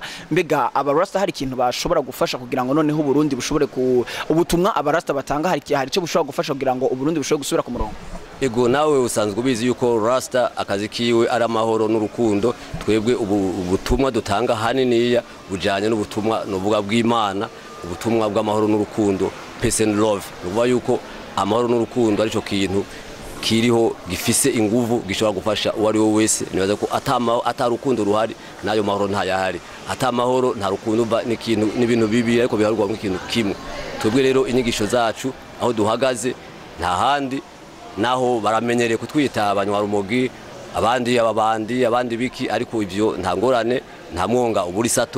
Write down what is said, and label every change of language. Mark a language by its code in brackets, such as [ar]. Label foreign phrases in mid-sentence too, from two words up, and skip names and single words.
[rn] Mbega abarasta hari ikintu bashobora gufasha kugira ngo noneho Burundi bushobore ku ubutumwa abarasta batanga hari cyo bushobora gufasha kugira ngo Uburundi bushobore gusubira ku murongo? Ego nawe usanzwe ubizi yuko rasta akazi kiwe ari amahoro n'urukundo. Twebwe ubutumwa dutanga haniniya bujanye n'ubutumwa novuga bw'Imana ubutumwa bw'amahoro n'urukundo [en] peace and love. [rn] Nuvuga yuko amahoro n'urukundo arico kintu kiriho gifise inguvu gishobora gufasha uwo ari we wese. Nibaza ko atarukundo ruhari nayo mahoro ntayahari, atamahoro nta rukundo n'ibintu bibi ariko biharugwa nk'ikintu kimwe. Twebwe rero inyigisho zacu aho duhagaze nta handi, naho baramenyereye kutwita abanywarumogi, abandi biki, ariko ivyo nta ngorane, nta mwonga uburi sato.